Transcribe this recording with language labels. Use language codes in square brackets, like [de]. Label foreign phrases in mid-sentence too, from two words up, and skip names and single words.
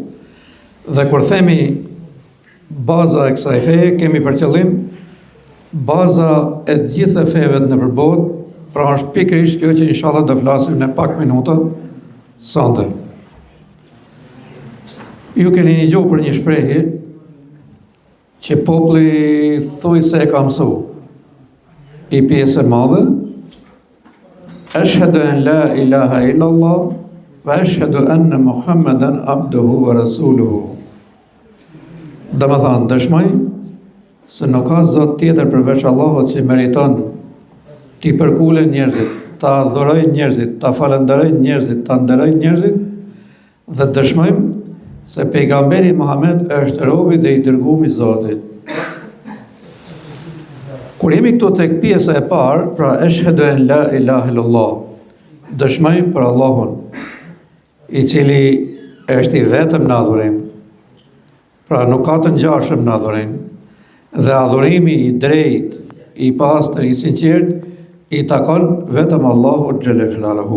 [sq] Dhe kur themi baza e kësaj feje, kemi për qëllim baza e të gjithë feve në përbot, pra është pikërisht kjo që inshallah do flasim në pak minuta sonte. Ju keni një gjuhë për një shprehje që populli thuj se e ka mësu, I pjesë e madhe, [ar] أشهد أن لا إله إلا الله وأشهد أن محمدا عبده ورسوله. [sq] Dhe më thanë, dëshmoj se nuk ka Zot tjetër përveç Allahut që meriton t'i përkule njerëzit, ta adhuroj njerëzit, ta falenderoj njerëzit, ta nderoj njerëzit, dhe dëshmojmë se pejgamberi Muhammed është robi dhe I dërguari I Zotit. Kur jemi këtu tek pjesa e parë, pra [ar] أشهد أن لا إله إلا الله, [sq] dëshmojmë për Allahun, I cili është I vetëm në adhurim, pra nuk ka të ngjashëm në adhurim, dhe adhurimi I drejt, I pastër, I sinqert, I takon vetëm Allahut [ar] جل جلاله.